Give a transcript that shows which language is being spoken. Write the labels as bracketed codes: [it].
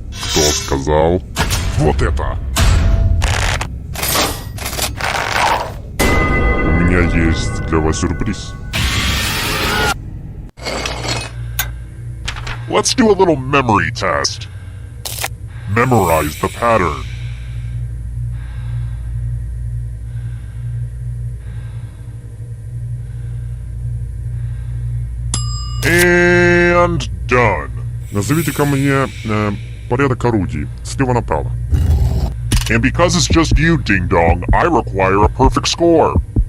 [ru] Кто сказал? Вот это! У меня есть для вас сюрприз. [en] Let's do a little memory test. Memorize the pattern. And done. [ru] Назовите-ка мне порядок орудий, слева направо. [en] And because it's just you, Ding Dong, I require a perfect score.